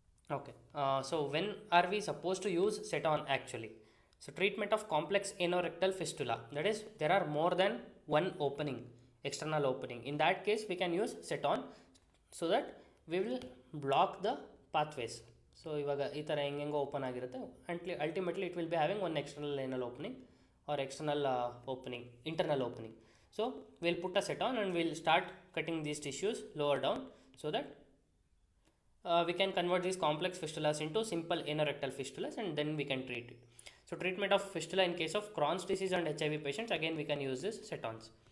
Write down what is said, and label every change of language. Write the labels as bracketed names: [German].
[English] Okay, so when are we supposed to use set-on actually? So treatment of complex ano-rectal fistula, that is there are more than one opening, external opening. In that case we can use set-on so that we will block the pathways. So [Kannada] ಇವಾಗ ಈ ಥರ ಹೆಂಗೆಂಗೋ open ಆಗಿರುತ್ತೆ, [English] Ultimately it will be having one external anal opening or external opening, internal opening. So will put a seton and will start cutting these tissues lower down so that we can convert these complex fistulas into simple ano-rectal fistulas, and then we can treat it. So treatment of fistula in case of Crohn's disease and HIV patients, again we can use this set-ons.